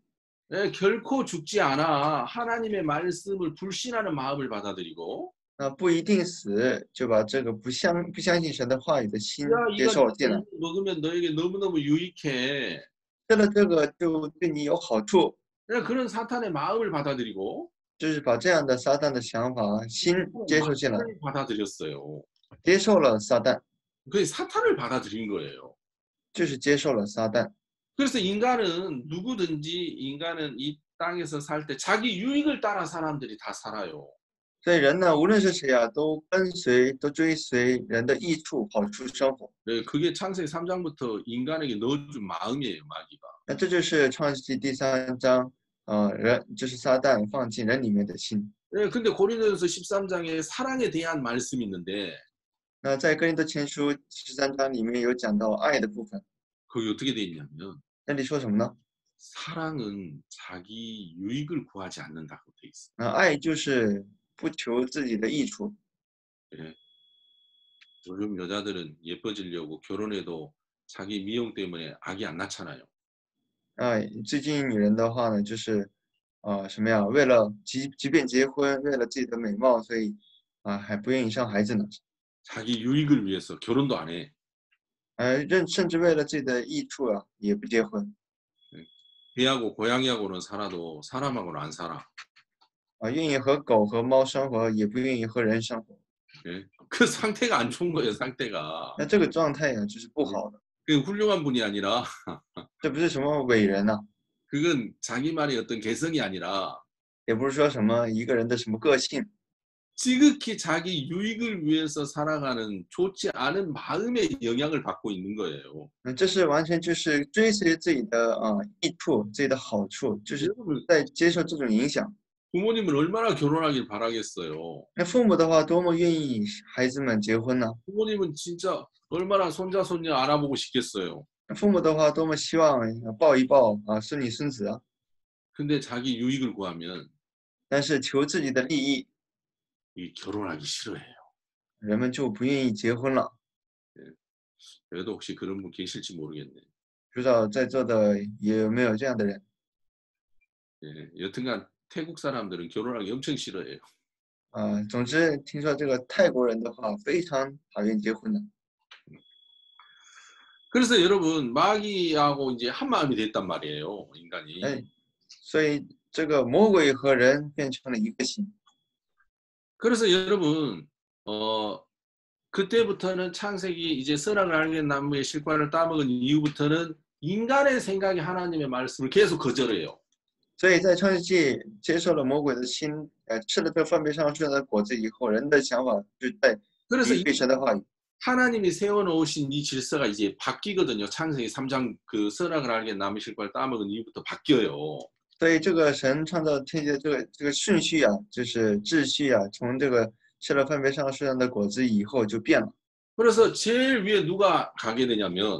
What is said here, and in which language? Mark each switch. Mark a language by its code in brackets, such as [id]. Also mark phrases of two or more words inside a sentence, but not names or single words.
[ko] 결코 죽지 않아 하나님의 말씀을 불신하는 마음을 받아들이고 [zh] 那不一定死，就把这个不相信神的话语的心 [ko] 야 [zh] 接 [ko] 이거 [zh] 受了进来。 [ko] 먹으면 너에게 너무너무 유익해. [zh] 吃了这个就对你有好处， [ko] 그런 사탄의 마음을 받아들이고 [zh] 就是把这样的撒旦的想法心接受进来， [ko] 마음을 받아들였어요. [zh] 接受了撒旦， [ko] 그 사탄을 받아들인 거예요. [zh] 就是接受了撒旦。 [ko] 그래서 인간은 이 땅에서 살 때 자기 유익을 따라 사람들이 다 살아요. [zh] 所以人呢，无论是谁啊，都追随人的益处、好处生活。 [ko] 그게 창세기 3장부터 인간에게 넣어준 마음이에요, 마귀가. [zh] 那这就是创世纪第3章，人就是撒旦放进人里面的心。 [ko] 근데 고린도전서 13장에 사랑에 대한 말씀이 있는데 [zh] 那在哥林多前书13章里面有讲到爱的部分， [ko] 거기 어떻게 돼 있냐면 [zh] 那里说什么呢？ [ko] 사랑은 자기 유익을 구하지 않는다고 돼 있어요. [zh] 爱就是不求自己的益处。 [ko] 예. 요즘 여자들은 예뻐지려고 결혼해도 자기 미용 때문에 아기 안 낳잖아요. [zh] 最近女人的话呢，就是什么呀？为了即便结婚，为了自己的美貌，所以还不愿意生孩子呢。 [ko] 자기 유익을 위해서 결혼도 안 해. [zh] 甚至为了自己的益处啊，也不结婚。 [ko] 개하고 고양이하고는 살아도 사람하고는 안 살아. [zh] 愿意和狗和猫生活，也不愿意和人生活。 [ko] 예? 그 상태가 안 좋은 거예요, 상태가. [zh] 那这个状态呀，就是不好的， [ko] 그 훌륭한 분이 아니라 [zh] 这不是什么伟人呐， [ko] 그건 자기만의 어떤 개성이 아니라 [zh] 也不是说什么一个人的什么个性， [ko] 지극히 자기 유익을 위해서 살아가는 좋지 않은 마음의 영향을 받고 있는 거예요. [zh] 这是完全就是追随自己的益处、自己的好处，就是 [ko] 여러분, [zh] 在接受这种影响。 [ko] 부모님은 얼마나 결혼하길 바라겠어요. [zh] 那父母的话，多么愿意孩子们结婚呢？ [ko] 부모님은 진짜 얼마나 손자 손녀 알아보고 싶겠어요. [zh] 父母的话，多么希望抱一抱孙女孙子啊！ [ko] 근데 자기 유익을 구하면 [zh] 但是求自己的利益， [ko] 이 결혼하기 싫어해요. [zh] 人们就不愿意结婚了。 [ko] 그래도 혹시 그런 분 계실지 모르겠네. [zh] 不知道在座的有没有这样的人？ [ko] 예, 여튼간 태국 사람들은 결혼하기 엄청 싫어해요. [zh] 总之听说这个泰国人的话非常讨厌结婚的。 [ko] 그래서 여러분 마귀하고 이제 한 마음이 됐단 말이에요, 인간이. [zh] 所以这个魔鬼和人变成了一个心。 [ko] 그래서 여러분 그때부터는 창세기 이제 선악을 알게 나무의 실과를 따먹은 이후부터는 인간의 생각이 하나님의 말씀을 계속 거절해요. [zh] 所以在创世纪接受了魔鬼的心，吃了这分别善恶树上的果子以后，人的想法就在 [ko] 그래서 [zh] 违背神的话语。 [ko] 하나님이 세워놓으신 이 질서가 이제 바뀌거든요. 창세기 3장 그 선악을 알게 나무의 실과를 따먹은 이후부터 바뀌어요. [zh] 所以这个神创造天地的这个顺序啊，就是秩序啊，从这个吃了分别善恶树上的果子以后就变了。 [ko] 그래서 제일 위에 누가 가게 되냐면